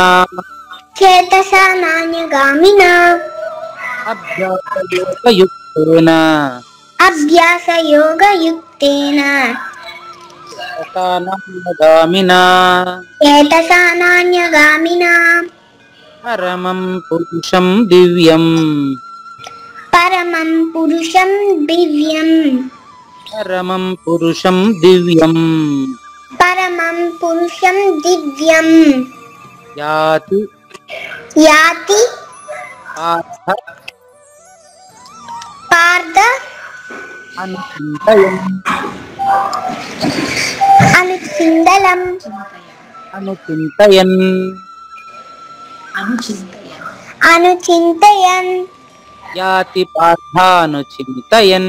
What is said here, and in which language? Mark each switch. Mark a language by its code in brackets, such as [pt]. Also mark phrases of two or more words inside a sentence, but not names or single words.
[sa] चेतसा नान्यगामिना अभ्यासयोग युक्तेन अभ्यास योग युक्तेन నాన్యగామినా चेतसा नान्यगामिना परमं पुरुषं दिव्यं परमं पुरुषं दिव्यं परमं पुरुषं दिव्यं परमं पुरुषं दिव्यं యాతి యాతి పార్థ పార్థ అనుచింతయన్ అనుచిందలం అనుచింతయన్ అనుచింతయన్ याति पार्थानुचिन्तयन्